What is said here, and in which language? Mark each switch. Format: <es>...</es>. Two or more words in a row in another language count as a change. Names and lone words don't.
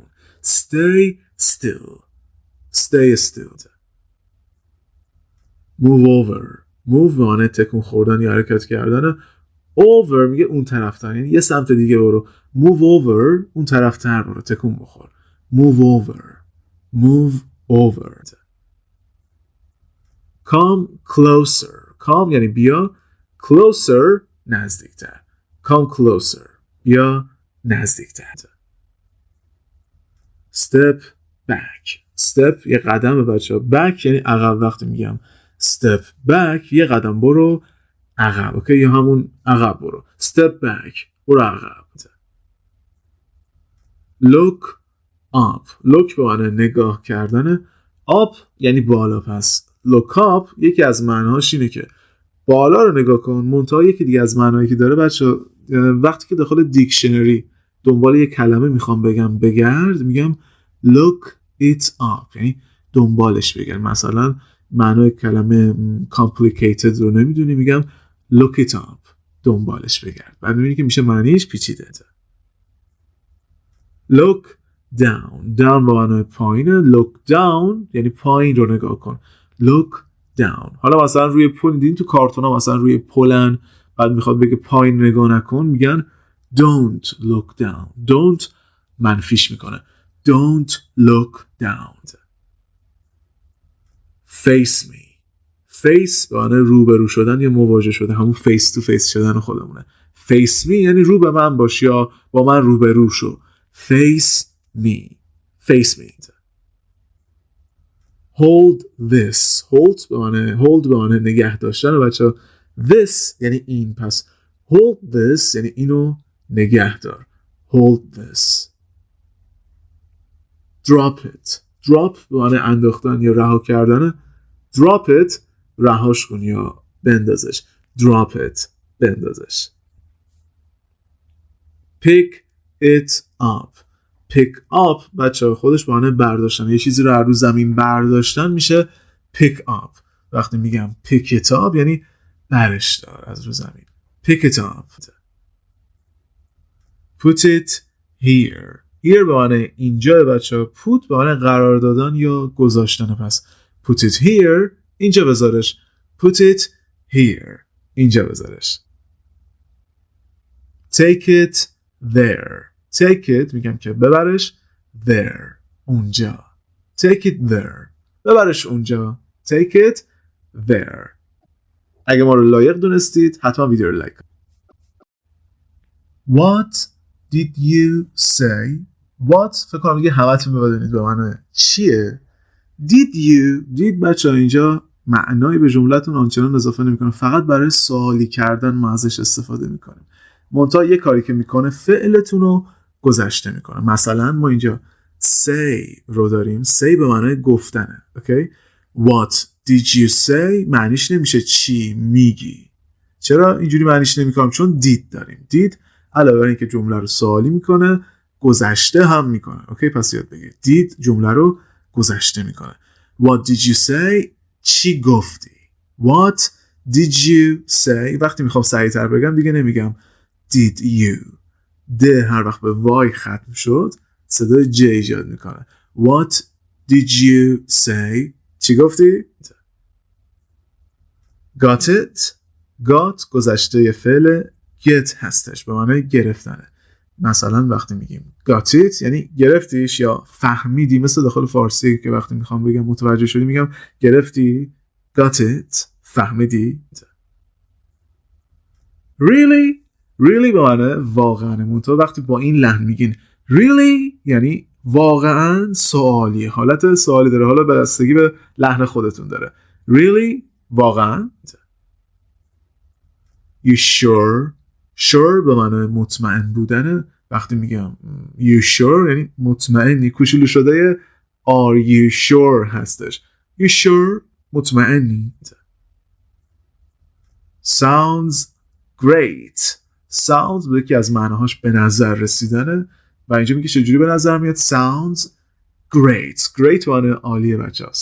<en>stay still. stay still. move over. move</en> <fa>به معنی تکون خوردن یا حرکت کردنه. over میگه اون طرفتر، یعنی یه سمت دیگه برو.</fa> <en>move over</en> <fa>اون طرفتر برو، تکون بخور.</fa> <en>move over. move over. come closer.</en> <fa>come یعنی بیا. closer نزدیکتر.</fa> <en>come closer</en> <fa>بیا نزدیکتر.</fa> <en>step back.</en> <fa>step یه قدم بچه ها. back یعنی عقب. وقتی میگم</fa> <en>step back</en> <fa>یه قدم برو عقب. اوکی، یا همون عقب برو.</fa> <en>step back</en> <fa>برو عقب.</fa> <en>look up.</en> <fa>look به معنی نگاه کردنه. up یعنی بالا. پس</fa> <en>look up</en> <fa>یکی از معناهاش اینه که بالا رو نگاه کن. منتها یکی دیگه از معناهایی که داره بچه وقتی که داخل دیکشنری دنبال یک کلمه میخوام بگم بگرد، میگم</fa> <en>look it up</en> <fa>یعنی دنبالش بگرد. مثلا معنای کلمه complicated رو نمیدونی، میگم</fa> <en>look it up</en> <fa>دنبالش بگرد. بعد میبینی که میشه معنیش پیچیده.</fa> <en>look down.</en> <fa>down با معنای پایینه.</fa> <en>look down</en> <fa>یعنی پایین رو نگاه کن.</fa> <en>look down.</en> <fa>حالا مثلا روی پل دیدین تو کارتونا مثلا روی پلن، بعد میخواد بگه پایین نگاه نکن، میگن</fa> <en>don't look down.</en> <fa>don't منفیش میکنه.</fa> <en>don't look down. face me. face</en> <fa>به معنی روبرو شدن یا مواجه شدن، همون</fa> <en>face to face</en> <fa>شدن خودمونه.</fa> <en>face me</en> <fa>یعنی رو به من باش یا با من روبرو شو.</fa> <en>face me. face me. hold this.</en> <fa>hold به معنی نگه داشتن بچه. this یعنی این. پس</fa> <en>hold this</en> <fa>یعنی اینو نگه دار.</fa> <en>hold this. drop it.</en> <fa>drop به معنی انداختن یا رها کردن.</fa> <en>drop it</en> <fa>رهاش کن یا بندازش.</fa> <en>drop it بندازش. pick it up. pick up</en> <fa>بچه خودش به معنی برداشتن، یه چیزی رو از زمین برداشتن میشه</fa> <en>pick up.</en> <fa>وقتی میگم</fa> <en>pick it up</en> <fa>یعنی برش دار از رو زمین.</fa> <en>pick it up. put it here.</en> <fa>here به معنی اینجا بچه. put به معنی قرار دادن یا گذاشتن. پس</fa> <en>put it here</en> <fa>اینجا بذارش.</fa> <en>put it here</en> <fa>اینجا بذارش.</fa> <en>take it there. take it</en> <fa>میگم که ببرش. there اونجا.</fa> <en>take it there</en> <fa>ببرش اونجا.</fa> <en>take it there.</en> <fa>اگه ما رو لایق دونستید حتما ویدیو رو لایک کنید.</fa> <en>What did you say?</en> <fa>What فکر کنم دیگه همتون بدونید به معنی چیه.</fa> <en>Did you.</en> <fa>did بچه اینجا معنایی به جملتون آنچنان اضافه نمیکنه، فقط برای سوالی کردن ما ازش استفاده میکنیم. منتها یه کاری که میکنه فعلتون رو گذشته میکنه. مثلا ما اینجا say رو داریم. say به معنای گفتنه. اوکی؟</fa> <en>What did you say</en> <fa>معنیش نمیشه چی میگی. چرا اینجوری معنیش نمیکنم؟ چون did داریم. did علاوه بر اینکه جمله رو سوالی میکنه گذشته هم میکنه. اوکی؟ پس یاد بگیر did جمله رو گذشته میکنه.</fa> <en>What did you say</en> <fa>چی گفتی.</fa> <en>What did you say</en> <fa>وقتی میخوام سریعتر بگم دیگه نمیگم</fa> <en>did you.</en> <fa>ده هر وقت به وای ختم شد صدای ج ایجاد میکنه.</fa> <en>What did you say</en> <fa>چی گفتی؟</fa> <en>Got it. Got</en> <fa>گذشته فعل get هستش به معنای گرفتنه. مثلا وقتی میگیم</fa> <en>got it</en> <fa>یعنی گرفتیش یا فهمیدی، مثل داخل فارسی که وقتی میخوام بگم متوجه شدی میگم گرفتی.</fa> <en>got it</en> <fa>فهمیدی. really به معنی واقعا. منتها وقتی با این لحن میگین really یعنی واقعا سوالی، حالت سوالی داره، حالا بستگی به لحن خودتون داره. really واقعا.</fa> <en>you sure</en> <fa>به معنی مطمئن بودنه. وقتی میگم</fa> <en>you sure</en> <fa>یعنی مطمئنی، کوچولو شده</fa> <en>are you sure</en> <fa>هستش.</fa> <en>you sure مطمئنی. sounds great.</en> <fa>sounds به یکی از معناهاش به نظر رسیدنه و اینجا میگه چجوری به نظر میاد.</fa> <en>sounds great</en> <fa>به معنی عالیه بچه ها.</fa>